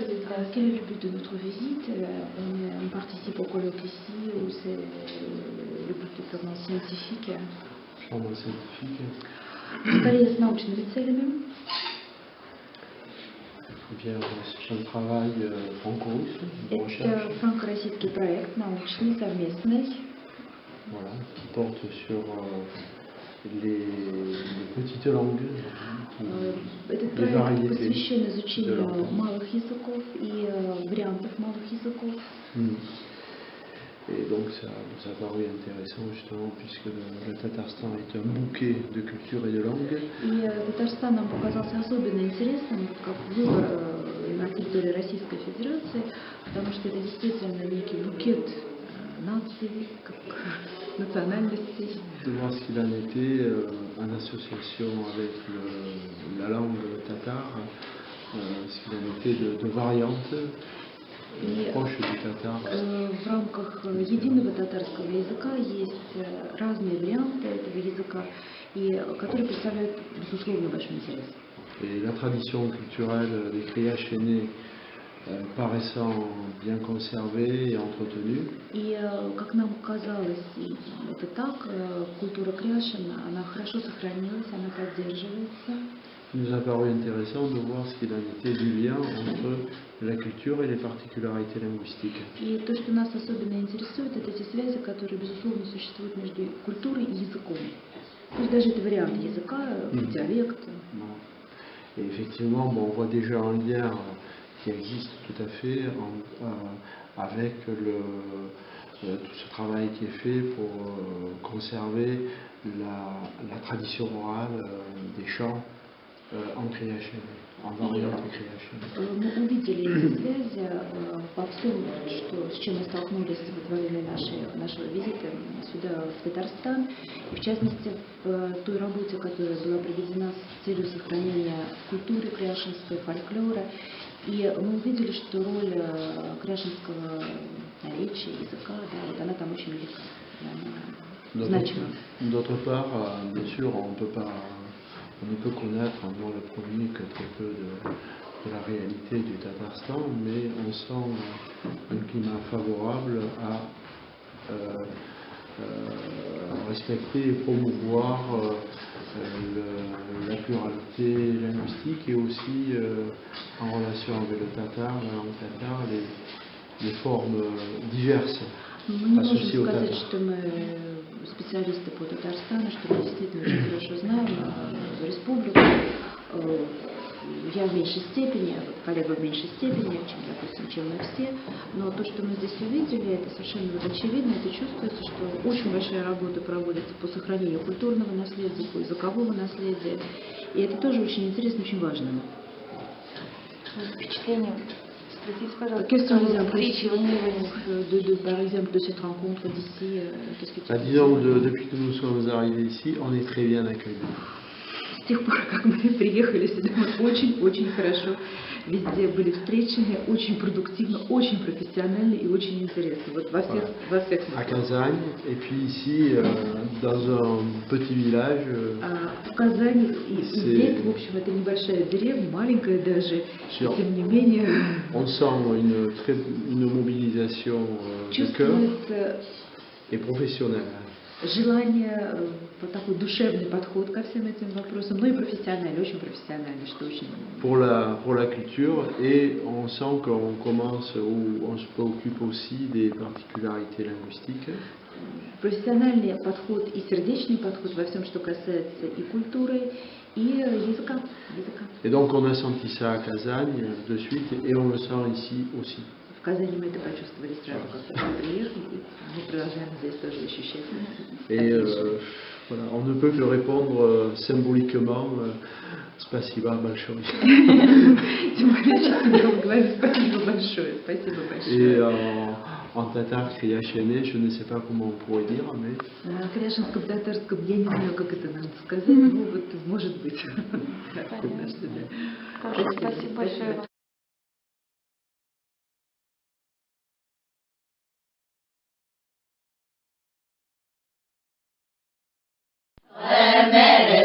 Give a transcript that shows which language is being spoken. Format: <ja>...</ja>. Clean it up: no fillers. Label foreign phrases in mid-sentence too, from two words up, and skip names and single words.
<fr>Quel est le but de notre visite? On participe au colloque ici ou c'est le but est purement scientifique? Purement scientifique.</fr> <ru>Скорее с научными целями.</ru> <fr>Eh bien, c'est un travail franco-russe de recherche.</fr> <ru>Это франко-российский проект научный, совместный.</ru> <fr>Voilà, qui porte sur les petites langues,</fr> <ru>Этот</ru> <fr>les</fr> <ru>проект</ru> <fr>variétés</fr> <ru>посвящен</ru> <fr>de</fr> <ru>изучению</ru> <fr>langues.</fr> <ru>малых языков и вариантов малых языков.</ru> <fr>Et donc ça a paru intéressant justement puisque le Tatarstan est un bouquet de cultures et de langues.</fr> <ru>И Татарстан нам показался особенно интересным, как выбор на территории Российской Федерации, потому что это действительно некий букет наций, как национальностей.</ru> <fr>De voir ce qu'il en était en association avec la langue tatare, ce qu'il en était de variantes proches du tatar.</fr> <ru>В рамках единого татарского языка есть разные варианты этого языка, которые представляют, безусловно, большой интерес.</ru> <fr>Et la tradition culturelle des Kriyash aînés paraissant bien conservée et entretenue.</fr> <ru>И, как нам казалось, это так, культура Кряшин, она хорошо сохранилась, она поддерживается.</ru> <fr>Il nous a paru intéressant de voir ce qu'il en était du lien entre la culture et les particularités linguistiques.</fr> <ru>И то, что нас особенно интересует, это эти связи, которые, безусловно, существуют между культурой и языком. Пусть даже это вариант языка, диалект.</ru> <fr>Et effectivement, bon, on voit déjà un lien qui existe tout à fait avec tout ce travail qui est fait pour conserver la tradition orale des chants en Kriyash, en variante Kriyash.</fr> <ru>Мы увидели эти связи во всем, с чем мы столкнулись во время нашего визита сюда, в Татарстан, и в частности в той работе, которая была проведена с целью сохранения культуры кряшинской, фольклора. И мы увидели, что роль кряшинского наречия, языка, да, вот она там очень велика, она значима.</ru> <fr>D'autre part, bien sûr, on ne peut connaître en dehors le premier que très peu de la réalité du Tatarstan, mais on sent un climat favorable à respecter et promouvoir la pluralité linguistique et aussi en relation avec le tatar, la langue tatar, les formes diverses associées au tatar.</fr> <ru>Специалисты по Татарстану, что мы действительно очень хорошо знаем республику. Я в меньшей степени, коллега в меньшей степени, чем мы все. Но то, что мы здесь увидели, это совершенно очевидно, это чувствуется, что очень большая работа проводится по сохранению культурного наследия, по языкового наследия. И это тоже очень интересно, очень важно. Впечатление.</ru> <fr>Quelles sont les impressions, par exemple, de cette rencontre d'ici? Disons, depuis que nous sommes arrivés ici, on est très bien accueillis.</fr> <ru>С тех пор, как мы приехали сюда, мы очень-очень хорошо везде были встречены, очень продуктивно, очень профессионально и очень интересно. Вот во всех смыслах.</ru> <fr>À Казань, et puis ici, dans un petit village.</fr> <ru>В Казани, и здесь, в общем, это небольшая деревня, маленькая даже, тем не менее.</ru> <fr>On sent une mobilisation de cœur et professionnelle.</fr> <ru>Желание, такой душевный подход ко всем этим вопросам, но и профессиональный, очень профессиональный, что очень...</ru> <fr>Pour la culture, et on sent qu'on commence, ou on se préoccupe aussi des particularités linguistiques.</fr> <ru>Профессиональный подход и сердечный подход во всем, что касается и культуры, и языка.</ru> <fr>Et donc on a senti ça à Казань de suite, et on le sent ici aussi.</fr> <ru>В Казани мы это почувствовали сразу, как только мы приехали, и мы продолжаем здесь тоже ощущать.</ru> <fr>Et voilà, on ne peut que répondre symboliquement</fr> <ru>спасибо большое. Символически мы говорим спасибо большое. Спасибо большое.</ru> <fr>Et en tatar Kriyash aîné, je ne sais pas comment on pourrait dire, mais...</fr> <ru>На кряшинском татарском я не знаю, как это надо сказать, ну вот может быть. Спасибо большое. Amen.</ru>